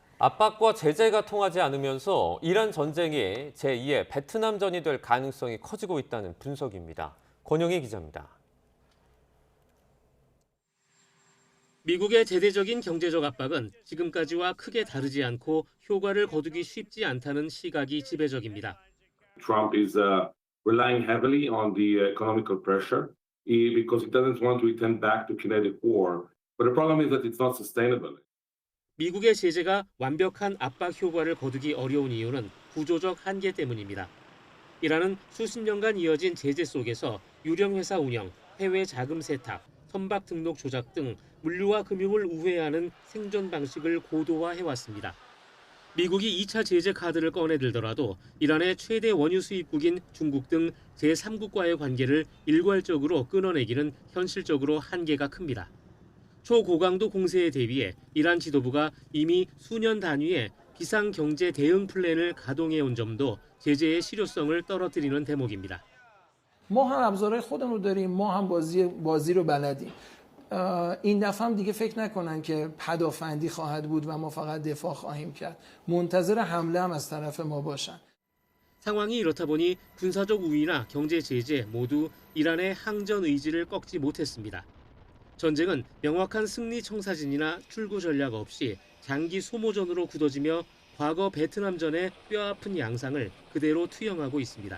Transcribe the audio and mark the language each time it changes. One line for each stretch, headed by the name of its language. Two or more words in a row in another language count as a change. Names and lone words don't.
Korean: 압박과 제재가 통하지 않으면서 이란 전쟁이 제2의 베트남전이 될 가능성이 커지고 있다는 분석입니다. 권영희 기자입니다. 미국의 대대적인 경제적 압박은 지금까지와 크게 다르지 않고 효과를 거두기 쉽지 않다는 시각이 지배적입니다.
English: Trump is relying heavily on the economical pressure because he doesn't want to return back to kinetic war. But the problem is that it's not sustainable.
Korean: 미국의 제재가 완벽한 압박 효과를 거두기 어려운 이유는 구조적 한계 때문입니다. 이란은 수십 년간 이어진 제재 속에서 유령회사 운영, 해외 자금 세탁, 선박 등록 조작 등 물류와 금융을 우회하는 생존 방식을 고도화해왔습니다. 미국이 2차 제재 카드를 꺼내들더라도 이란의 최대 원유 수입국인 중국 등 제3국과의 관계를 일괄적으로 끊어내기는 현실적으로 한계가 큽니다. 초고강도 공세에 대비해 이란 지도부가 이미 수년 단위의 비상경제 대응 플랜을 가동해온 점도 제재의 실효성을 떨어뜨리는 대목입니다.
Persian: ما هم ابزارهای خودمون رو داریم ما هم بازی رو بلدیم این دفعه هم دیگه فکر نکنن که پدافندی خواهد بود و ما فقط دفاع خواهیم کرد منتظر حمله هم از طرف ما باشن
Korean: 상황이 이렇다 보니 군사적 우위나 경제 제재 모두 이란의 항전 의지를 꺾지 못했습니다. 전쟁은 명확한 승리 청사진이나 출구 전략 없이 장기 소모전으로 굳어지며 과거 베트남전의 뼈아픈 양상을 그대로 투영하고 있습니다.